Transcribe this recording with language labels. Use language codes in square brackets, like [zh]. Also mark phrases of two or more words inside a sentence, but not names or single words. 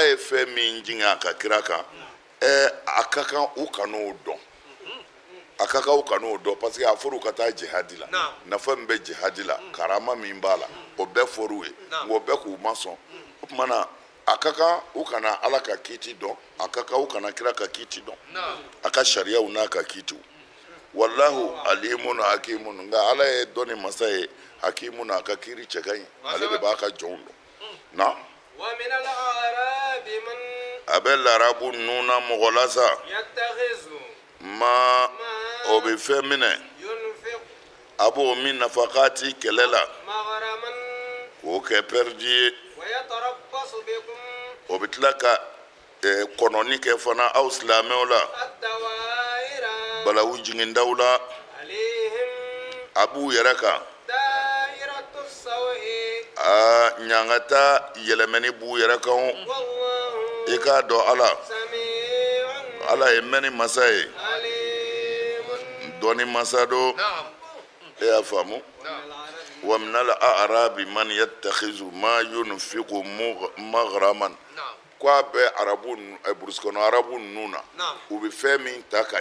[bm] ye fɛn min jigin a ka kira kan a ka kan u kan'o dɔn a ka kan u kan'o dɔn [fr] parce que [bm] a fɔra u ka taa jihadi la nafa min bɛ jihadi la karama min b'a la o bɛɛ fɔra u ye nka o bɛɛ k'u ma sɔn o tuma na a ka kan u kana ala ka kiiti dɔn a ka kan u kana kira ka kiiti dɔn a ka sariyaw n'a ka kiitiw [ar] والله عليم حكيم [bm] nka ala ye dɔnni masa ye hakimun a ka kiiri cɛ ka ɲi ale de b'a ka jɔnw dɔn na [ar] ومن الأعراب من [bm] a bɛ larabu ninnu na mɔgɔ la sa [ar] يتخذ [bm] ma o bɛ fɛn minɛ [ar] ينفق [bm] a b'o min nafakati kɛlɛ la [ar] مغرما [bm] k'o kɛ pɛridi ye [ar] ويتربص بكم [bm] o bɛ tila ka kɔnɔni kɛ fana aw silamɛw la [ar] الدوائر [bm] balawu jigindaw la [ar] عليهم [bm] a b'u yɛrɛ kan [ar] دائرة السوء [bm] ɲangata yɛlɛmɛni b'u yɛrɛ kan [ar] والله [bm] i k'a dɔn ala [ar] سميع [bm] ala ye mɛnni masa ye [ar] عليم. [bm] dɔnni masa do e y'a faamu wa [ar] من الأعراب من يتخذ ما ينفق مغرما [bm] ko a bɛ arabu burusi kɔnɔ arabu ninnu na u bɛ fɛn min ta ka